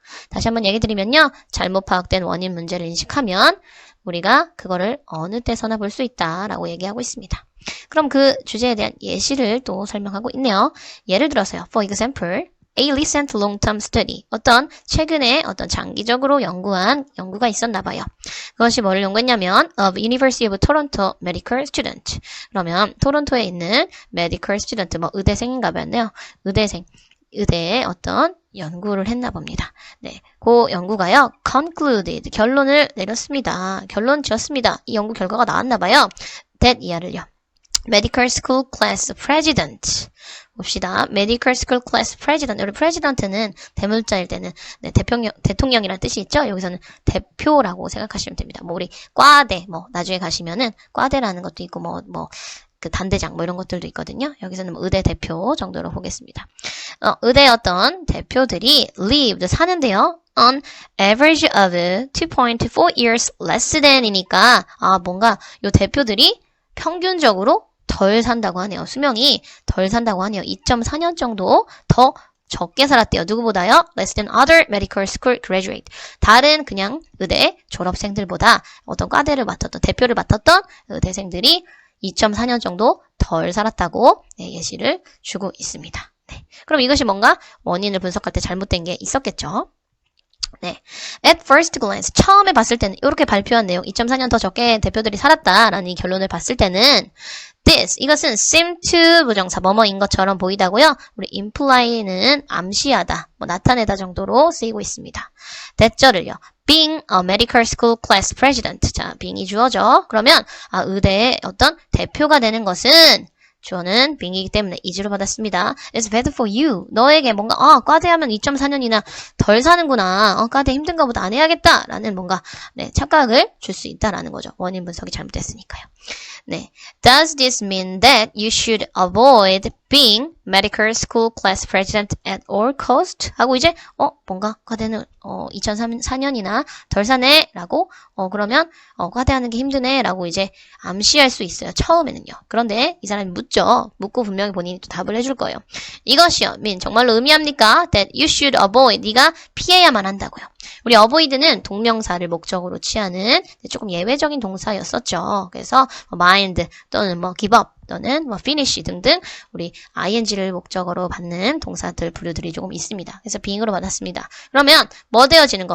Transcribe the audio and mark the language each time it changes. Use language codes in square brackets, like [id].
[ko] 다시 한번 얘기 드리면요. 잘못 파악된 원인 문제를 인식하면 우리가 그거를 어느 때서나 볼 수 있다라고 얘기하고 있습니다. 그럼 그 주제에 대한 예시를 또 설명하고 있네요. 예를 들어서요. [en] For example, a recent long-term study. [ko] 어떤 최근에 어떤 장기적으로 연구한 연구가 있었나 봐요. 그것이 뭐를 연구했냐면 [en] of University of Toronto medical student. [ko] 그러면 토론토에 있는 medical student, 뭐 의대생인가 봐요. 의대의 어떤 연구를 했나 봅니다. 네, 그 연구가요, concluded, 결론을 내렸습니다. 결론 지었습니다. 이 연구 결과가 나왔나 봐요. that 이하를요. [en] medical school class president. [ko] 봅시다. [en] medical school class president. [ko] 우리 president는 대물자일 때는 네, 대통령이라는 뜻이 있죠. 여기서는 대표라고 생각하시면 됩니다. 뭐 우리 과대, 뭐 나중에 가시면은 과대라는 것도 있고 그 단대장 뭐 이런 것들도 있거든요. 여기서는 뭐 의대 대표 정도로 보겠습니다. 의대 어떤 대표들이 lived 사는데요. [en] on average of 2.4 years less than [ko] 이니까 뭔가 요 대표들이 평균적으로 덜 산다고 하네요. 수명이 덜 산다고 하네요. 2.4년 정도 더 적게 살았대요. 누구보다요? [en] less than other medical school graduate. [ko] 다른 그냥 의대 졸업생들보다 어떤 과대를 맡았던 대표를 맡았던 의대생들이 2.4년 정도 덜 살았다고 예시를 주고 있습니다. 네. 그럼 이것이 뭔가 원인을 분석할 때 잘못된 게 있었겠죠. 네. [en] At first glance, [ko] 처음에 봤을 때는 이렇게 발표한 내용, 2.4년 더 적게 대표들이 살았다라는 이 결론을 봤을 때는 이것은 seem to 부정사 뭐뭐인 것처럼 보이다고요. 우리 imply는 암시하다, 나타내다 정도로 쓰이고 있습니다. 대절을요. [en] being a medical school class president. [ko] 자, being이 주어죠. 그러면 의대의 어떤 대표가 되는 것은 주어는 being이기 때문에 is로 받았습니다. [en] It's bad for you. [ko] 너에게 뭔가 과대하면 2.4년이나 덜 사는구나. 과대 힘든가 보다 안 해야겠다. 라는 뭔가 착각을 줄 수 있다라는 거죠. 원인 분석이 잘못됐으니까요. 네. [en] Does this mean that you should avoid being medical school class president at all cost? [ko] 하고 이제 뭔가 과대는 2004년이나 덜 사네 라고 그러면 과대하는 게 힘드네 라고 이제 암시할 수 있어요. 처음에는요. 그런데 이 사람이 묻죠. 묻고 분명히 본인이 또 답을 해줄 거예요. 이것이요. mean 정말로 의미합니까? [en] That you should avoid [ko] 네가 피해야만 한다고요. 우리 avoid는 동명사를 목적으로 취하는 조금 예외적인 동사였었죠. 그래서 mind 또는 뭐 give up 또는 뭐 finish 등등 우리 ing를 목적으로 받는 동사들 부류들이 조금 있습니다. 그래서 being으로 받았습니다. 그러면 뭐 되어지는 거?